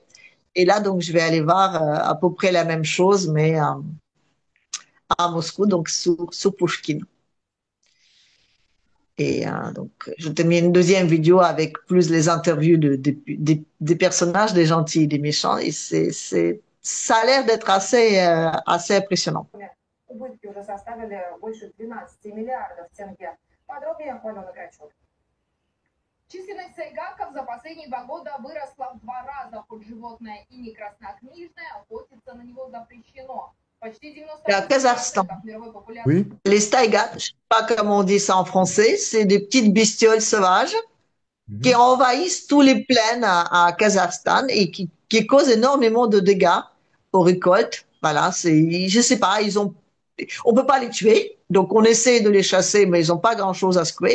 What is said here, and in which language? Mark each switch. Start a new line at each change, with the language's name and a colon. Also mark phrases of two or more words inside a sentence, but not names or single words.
French: Et là, donc, je vais aller voir à peu près la même chose, mais à Moscou, donc sous Pouchkine. Et donc, je termine une deuxième vidéo avec plus les interviews des personnages, des gentils et des méchants. Et ça a l'air d'être assez impressionnant.
Russian: Убытки уже составили больше 12 миллиардов тенге. Подробнее Алена Грачук. Численность сайгаков за последние 2 года выросла в 2 раза, хоть животное и не краснокнижное, охотиться на него запрещено. Почти 90% Kazakhstan. мировой популяции.
French: Oui? Les Staigas, je ne sais pas comment on dit ça en français, c'est des petites bestioles sauvages qui envahissent tous les plaines à Kazakhstan et qui causent énormément de dégâts aux récoltes. Voilà, je sais pas, on peut pas les tuer, donc on essaie de les chasser, mais ils ont pas grand-chose à secouer.